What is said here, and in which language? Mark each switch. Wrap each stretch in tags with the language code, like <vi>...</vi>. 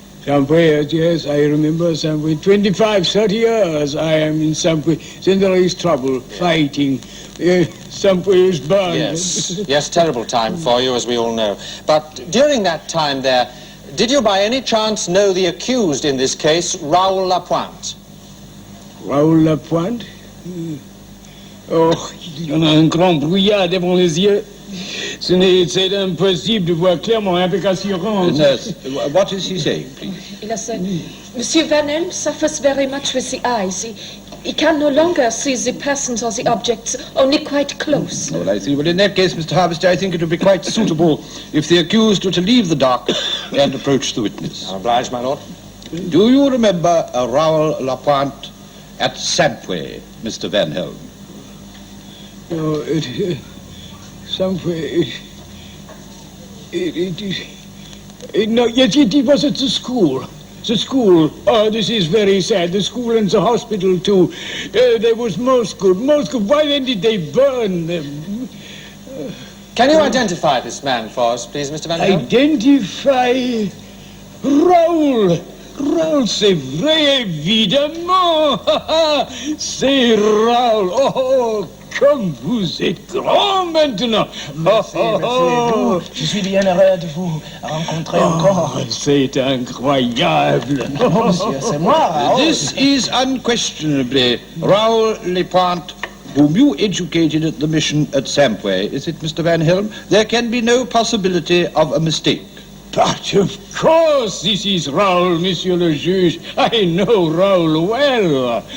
<en>Sampwe, yes, I remember Sampwe. 25, 30 years I am in Sampwe. Then there is trouble, fighting. Sampwe is burned. Yes, terrible time for you, as we all know. But during that time there, did you by any chance know the accused in this case, Raoul Lapointe? Raoul Lapointe?</en> <fr>Oh, il y en a un grand brouillard devant les yeux. C'est impossible de voir clairement avec assurance.</fr> <en>Nurse, what is he saying, please? He said, Monsieur Van Helm suffers very much with the eyes. He can no longer see the persons or the objects, only quite close. Oh, I see. Well, in that case, Mr. Harvester, I think it would be quite suitable if the accused were to leave the dock and approach the witness. I'm obliged, my lord. Do you remember Raoul Lapointe at Sampwe, Mr. Van Helm? No, Sampwe, no, yes, it was at the school. The school, oh, this is very sad. The school and the hospital, too. They was most good. Why then did they burn them? Can you identify this man for us, please, Mr. Van Helm? Identify Raoul.</en> <fr>Raoul, c'est vrai, évidemment. C'est Raoul. Oh, comme vous êtes grand maintenant. Merci. Je suis bien heureux de vous rencontrer encore. C'est incroyable. Oh, monsieur, c'est moi, Raoul.</fr> <en>This is unquestionably Raoul Lapointe, whom you educated at the mission at Sampwe. Is it, Mr. Van Helm? There can be no possibility of a mistake. But of course this is Raoul,</en> <fr>Monsieur le Juge.</fr> <en>I know Raoul well.</en>